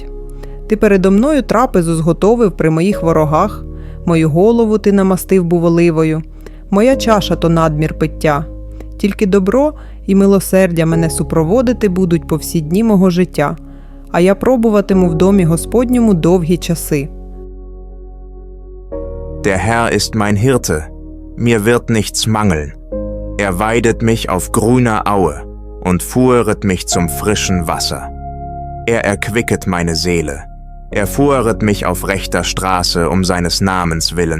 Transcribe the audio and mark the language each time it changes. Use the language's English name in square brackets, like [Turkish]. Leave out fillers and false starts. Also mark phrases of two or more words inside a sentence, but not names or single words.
[Ukrainian] Ти передо мною трапезу зготовив при моїх ворогах, мою голову ти намастив був оливою, моя чаша то надмір пиття. Тільки добро і милосердя мене супроводити будуть по всі дні мого життя, а я пробуватиму в домі Господньому довгі часи. [German] Der Herr ist mein Hirte, mir wird nichts mangeln. Er weidet mich auf grüner Aue und fuhret mich zum frischen Wasser. Er erquicket meine Seele. Er fuhret mich auf rechter Straße um seines Namens willen.